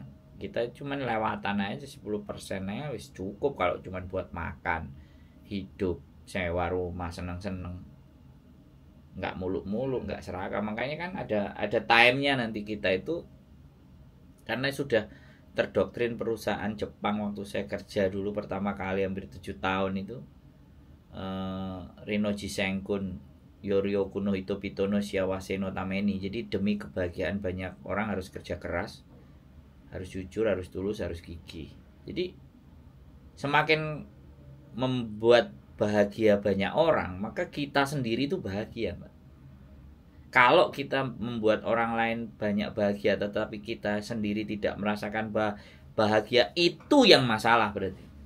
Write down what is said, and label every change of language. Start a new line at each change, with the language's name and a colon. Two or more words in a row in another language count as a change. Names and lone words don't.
Indonesian: Kita cuman lewatan aja 10%-nya wis cukup kalau cuman buat makan, hidup, sewa rumah, seneng-seneng. Nggak muluk-muluk, nggak serakah. Makanya kan ada time-nya nanti kita itu, karena sudah terdoktrin perusahaan Jepang. Waktu saya kerja dulu pertama kali hampir 7 tahun itu,
Japanese: リノジ センクン ヨリョク の 人々 の 幸せ の ために.
Indonesian: Jadi demi kebahagiaan banyak orang harus kerja keras, harus jujur, harus tulus, harus gigih. Jadi semakin membuat bahagia banyak orang, maka kita sendiri itu bahagia, Mbak. Kalau kita membuat orang lain banyak bahagia tetapi kita sendiri tidak merasakan bahagia, itu yang masalah berarti.